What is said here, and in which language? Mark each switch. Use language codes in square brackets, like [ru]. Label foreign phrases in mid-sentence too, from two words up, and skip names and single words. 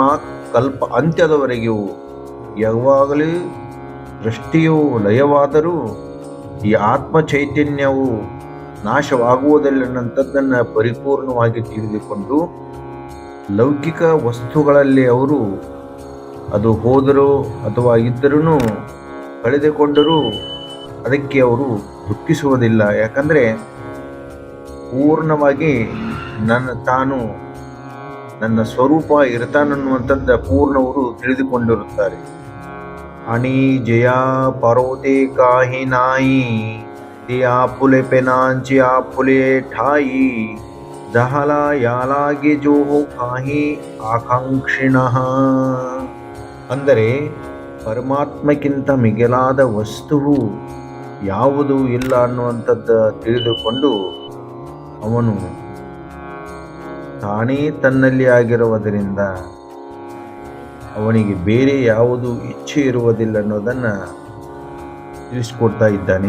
[kn] ಕಲ್ಪ ಅಂತ್ಯದವರೆಗೂ ಯಾವಾಗಲೂ ದೃಷ್ಟಿಯು ಲಯವಾದರೂ ಈ ಆತ್ಮ ಚೈತನ್ಯವು ನಾಶವಾಗುವುದಿಲ್ಲಂಥದ್ದನ್ನು ಪರಿಪೂರ್ಣವಾಗಿ ತಿಳಿದುಕೊಂಡು ಲೌಕಿಕ ವಸ್ತುಗಳಲ್ಲಿ ಅವರು ಅದು ಹೋದರೂ ಅಥವಾ ಇದ್ದರೂ ಕಳೆದುಕೊಂಡರೂ ಅದಕ್ಕೆ ಅವರು ದುಃಖಿಸುವುದಿಲ್ಲ. ಯಾಕಂದರೆ ಪೂರ್ಣವಾಗಿ ನನ್ನ ಸ್ವರೂಪ ಇರ್ತಾನನ್ನುವಂಥದ್ದು ಪೂರ್ಣವರು ತಿಳಿದುಕೊಂಡಿರುತ್ತಾರೆ. [mr] आणि जया परोते काही नाही ते आपुले पेनांची आपुले ठाई जहाला यालागे जो काही ಆಕಾಂಕ್ಷಿಣಃ. [kn] ಅಂದರೆ ಪರಮಾತ್ಮಕ್ಕಿಂತ ಮಿಗಿಲಾದ ವಸ್ತುವು ಯಾವುದೂ ಇಲ್ಲ ಅನ್ನುವಂಥದ್ದು ತಿಳಿದುಕೊಂಡು ಅವನು ತಾನೇ ತನ್ನಲ್ಲಿ ಆಗಿರುವುದರಿಂದ ಅವನಿಗೆ ಬೇರೆ ಯಾವುದು ಇಚ್ಛೆ ಇರುವುದಿಲ್ಲ ಅನ್ನೋದನ್ನು ತಿಳಿಸ್ಕೊಡ್ತಾ ಇದ್ದಾನೆ.